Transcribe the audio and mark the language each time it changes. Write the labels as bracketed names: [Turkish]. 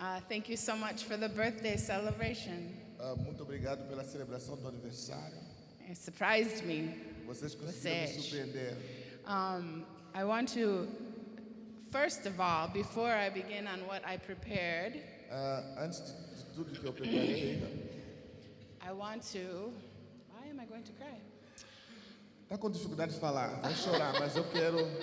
[English] Thank you so much for the birthday celebration. [Portuguese] Muito obrigado pela celebração do aniversário. [English] It surprised me. [Portuguese] Vocês conseguiram me surpreender. [English] I want to, first of all, before I begin on what I prepared, [Portuguese] Antes de tudo que eu preparei, [English] I want to. Why am I going to cry? [Portuguese] tá com dificuldade de falar, vai chorar, mas eu quero.